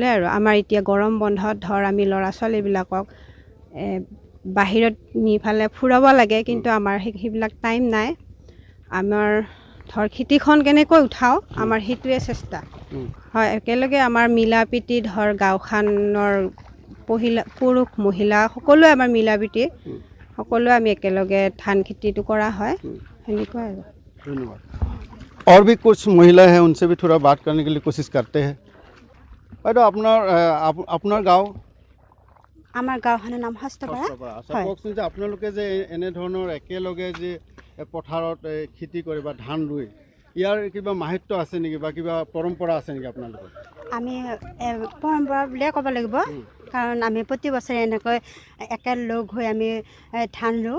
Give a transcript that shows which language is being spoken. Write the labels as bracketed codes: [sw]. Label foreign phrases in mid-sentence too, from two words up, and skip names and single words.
[as] আৰু আমাৰ এতিয়া গৰম বন্ধত ধৰ আমি ল'ৰা ছোৱালীবিলাকক বাহিৰত নিফালে ফুৰাব লাগে, কিন্তু আমাৰ সেইবিলাক টাইম নাই। আমাৰ ধৰ খেতিখন কেনেকৈ উঠাওঁ আমাৰ সেইটোৱে চেষ্টা হয়। একেলগে আমাৰ মিলা প্ৰীতি ধৰ গাঁওখনৰ পুৰুষ মহিলা সকলোৱে আমাৰ মিলা প্ৰীতি, সকলোৱে আমি एकेलगे [hi] धान खेती करा है। धन्यवाद। और भी कुछ महिलाएं हैं, उनसे भी थोड़ा बात करने के लिए कोशिश करते हैं। [as] বাইদেউ আপোনাৰ গাঁও? আমাৰ গাঁওখনৰ নাম হস্তপাৰা। কওকচোন যে আপোনালোকে যে এনেধৰণৰ একেলগে যে পথাৰত খেতি কৰে বা ধান ৰুই, ইয়াৰ কিবা মাহাত্ম্য আছে নেকি বা কিবা পৰম্পৰা আছে নেকি আপোনালোকৰ? আমি পৰম্পৰা বুলিয়ে ক'ব লাগিব, কাৰণ আমি প্ৰতি বছৰে এনেকৈ একেলগ হৈ আমি ধান ৰুওঁ।